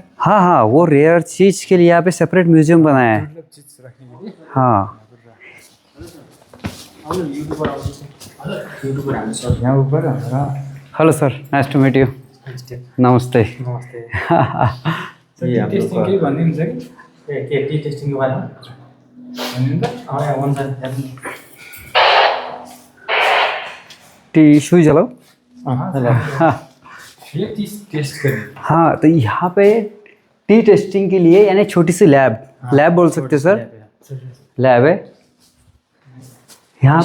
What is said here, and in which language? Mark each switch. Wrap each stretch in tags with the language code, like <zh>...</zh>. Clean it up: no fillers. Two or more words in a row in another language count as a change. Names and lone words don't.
<hi>हाँ हाँ, वो रेयर चीज़ के लिए यहाँ पे</hi> <en>separate museum</en> <hi>बनाया है। मतलब चीज़ रखने के लिए। हाँ, यहाँ ऊपर हमारा।</hi> <en>Hello sir, nice to meet you. नमस्ते।</en> <ne>नमस्ते सर,</ne> <hi>टेस्टिंग के लिए</hi> <ne>भनिदिनु छ कि</ne> <en>tea testing</en> <ne>के बारेमा भनिदिनु त।</ne> <hi>टी शूज चलो। हाँ, ये टेस्ट करें। हाँ, तो यहाँ पे</hi> <en>tea testing</en> <hi>के लिए यानी छोटी सी लैब बोल सकते हैं सर, लैब है यहाँ पे।</hi>